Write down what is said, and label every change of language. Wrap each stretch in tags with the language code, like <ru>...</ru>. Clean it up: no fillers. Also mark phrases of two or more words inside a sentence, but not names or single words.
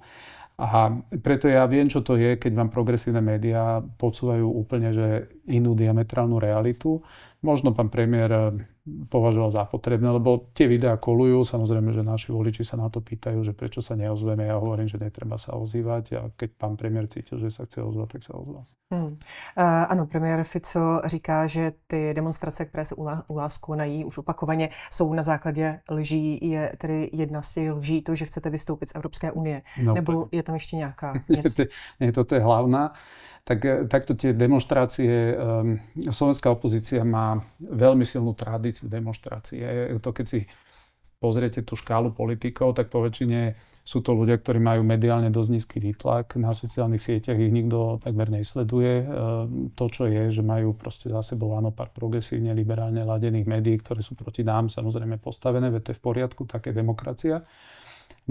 <sk>A preto ja viem, čo to je, keď vám progresívne médiá podsúvajú úplne že inú diametrálnu realitu. Možno pán premiér považoval za potrebné, lebo tie videá kolujú, samozrejme, že naši voliči sa na to pýtajú, že prečo sa neozveme. Ja hovorím, že netreba sa ozývať a keď pán premiér cítil, že sa chce ozvať, tak sa ozval.</sk> <cs>Ano, premiér Fico říká, že ty demonstrace, které se u vás konají už opakovaně, jsou na základě lží. Je tedy jedna z těch lží to, že chcete vystoupit z Evropské unie? No, nebo je tam ještě nějaká něco?</cs> <sk>Nie, toto je hlavná. Takto tie demonštrácie, slovenská opozícia má veľmi silnú tradíciu demonštrácie. To keď si pozriete tú škálu politikov, tak po väčšine sú to ľudia, ktorí majú mediálne dosť nízky výtlak. Na sociálnych sieťach ich nikto takmer nesleduje. To, čo je, že majú proste za sebou áno pár progresívne, liberálne ladených médií, ktoré sú proti nám samozrejme postavené, veď to je v poriadku, také demokracia.</sk>